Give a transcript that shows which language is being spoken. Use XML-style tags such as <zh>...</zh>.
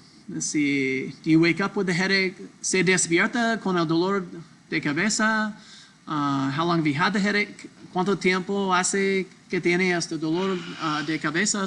<en>Let's see, do you wake up with a headache?</en> <es>Se despierta con el dolor de cabeza.</es> <en>How long have you had the headache?</en> <es>¿Cuánto tiempo hace que tiene este dolor de cabeza?</es>